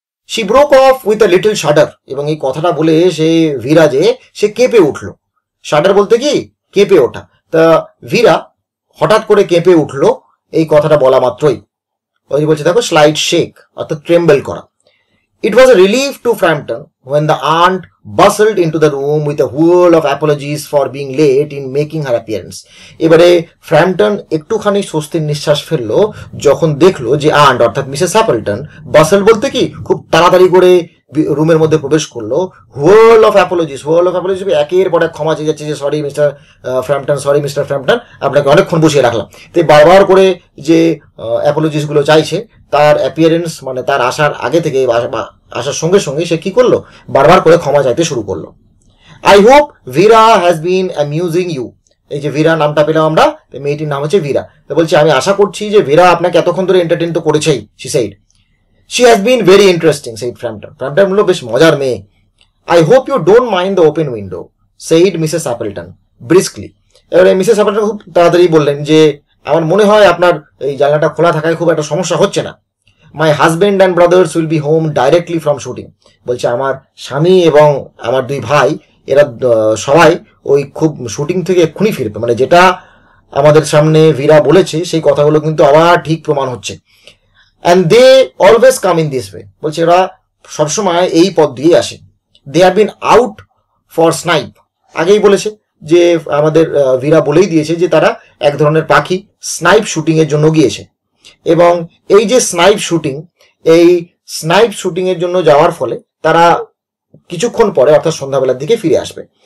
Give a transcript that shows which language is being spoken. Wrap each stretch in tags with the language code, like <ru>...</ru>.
<en>she broke off with a little shudder,</en> <bn>এবং এই কথাটা বলে সে ভীরা যে সে কেঁপে উঠলো। শাডার বলতে কি, কেঁপে ওঠা। তা ভীরা হঠাৎ করে কেঁপে উঠলো এই কথাটা বলা মাত্রই। ওই বলছে দেখো স্লাইড শেক অর্থাৎ ট্রেম্বল করা।</bn> <en>It was a relief to Frampton when the aunt bustled into the room with a whirl of apologies for being late in making her appearance.</en> <bn>এবারে ফ্র্যাম্পটন একটুখানি স্বস্তির নিঃশ্বাস ফেললো যখন দেখলো যে আন্ট অর্থাৎ মিসেস অ্যাপেলটন, বাসল বলতে কি খুব তাড়াতাড়ি করে রুমের মধ্যে প্রবেশ করলো।</bn> <en>whirl of apologies,</en> <bn>একের পর এক ক্ষমা চেয়ে যাচ্ছে যে</bn> <en>sorry mister Frampton, sorry mister Frampton,</en> <bn>আপনাকে অনেকক্ষণ বসিয়ে রাখলাম। তো বারবার করে যে অ্যাপোলজিস গুলো চাইছে, তার অ্যাপিয়ারেন্স মানে তার আসার আগে থেকে আসার সঙ্গে সঙ্গে সে কি করলো, বারবার করে ক্ষমা চাইতে শুরু করলো।</bn> <en>I hope Veera has been amusing you,</en> <bn>এই যে ভীরা নামটা পেলাম আমরা, মেয়েটির নাম হচ্ছে ভীরা। তো বলছে আমি আশা করছি যে ভীরা আপনাকে এতক্ষণ ধরে এন্টারটেইন তো করেছেই।</bn> <en>She said she has been very interesting, said Frampton.</en> <bn>Frampton বলল বেশ মজার মেয়ে।</bn> <en>I hope you don't mind the open window, said Mrs. Appleton briskly.</en> <bn>এবারে মিসেস অ্যাপেলটন খুব তাড়াতাড়ি বললেন যে আমার মনে হয় আপনার এই জানলাটা খোলা থাকায় খুব একটা সমস্যা হচ্ছে না।</bn> <en>My husband and brothers will be home directly from shooting.</en> <bn>বলছে আমার স্বামী এবং আমার দুই ভাই এরা সবাই ওই খুব শুটিং থেকে এক্ষুনি ফিরবে, মানে যেটা আমাদের সামনে ভীরা বলেছে সেই কথাগুলো কিন্তু আবার ঠিক প্রমাণ হচ্ছে।</bn> <en>and they always come in this way,</en> <bn>বলছে এরা সবসময় এই পথ দিয়ে আসে।</bn> <en>they have been out for snipe,</en> <bn>আগেই বলেছে যে আমাদের ভীরা বলেই দিয়েছে যে তারা এক ধরনের পাখি স্নাইপ শুটিং এর জন্য গিয়েছে, এবং এই যে স্নাইপ শুটিং, এই স্নাইপ শুটিং এর জন্য যাওয়ার ফলে তারা কিছুক্ষণ পরে অর্থাৎ সন্ধ্যাবেলার দিকে ফিরে আসবে।</bn>